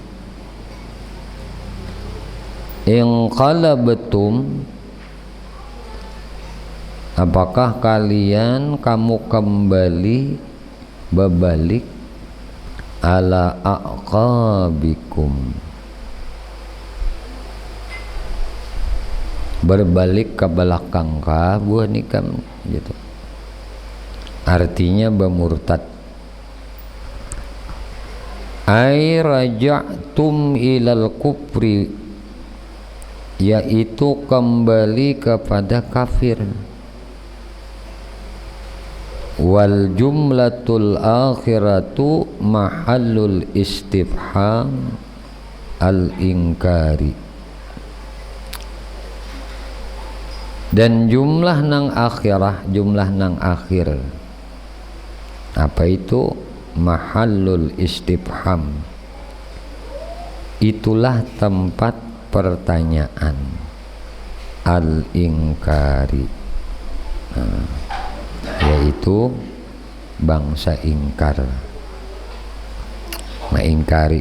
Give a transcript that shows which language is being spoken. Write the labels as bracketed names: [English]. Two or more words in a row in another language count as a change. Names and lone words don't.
[Indonesian] Inqalabetum, apakah kalian kamu kembali berbalik [Arabic] على أعقابكم, [Indonesian] berbalik ke belakang kah buah nikam gitu, artinya bermurtad. [Arabic] أي رجعتم إلى الكفر, [Indonesian] yaitu kembali kepada kafir. [Arabic] والجملة الأخيرة محل الاستفهام الإنكاري, [Banjar] dan jumlah nang akhirah, jumlah nang akhir, apa itu? [Arabic] محل الاستفهام, [Indonesian] itulah tempat pertanyaan, [Arabic] الإنكاري, [Indonesian] yaitu bangsa ingkar, mengingkari.